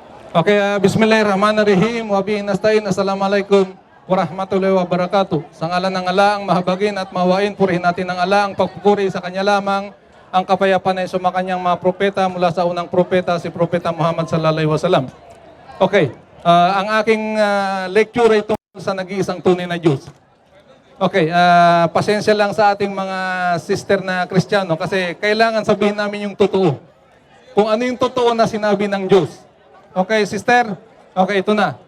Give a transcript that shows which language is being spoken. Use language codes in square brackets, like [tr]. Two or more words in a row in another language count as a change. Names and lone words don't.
[ar] Okay, Bismillahirrahmanirrahim. وبه نستعين. السلام عليكم ورحمة الله وبركاته. [tl] Sa ngalan ng Allah ang mahabagin at mahawain, purihin natin ng Allah ang pagpupuri sa Kanya lamang, ang kapayapaan ay sumakanyang mga propeta mula sa unang propeta, si Propeta Muhammad [ar] صلى الله عليه وسلم. [tl] Okay, ang aking lecture ay tungkol sa nag-iisang tunay na Diyos. Okay, pasensya lang sa ating mga sister na Kristiyano kasi kailangan sabihin namin yung totoo. Kung ano yung totoo na sinabi ng Diyos. Okay, sister? Okay, ito na.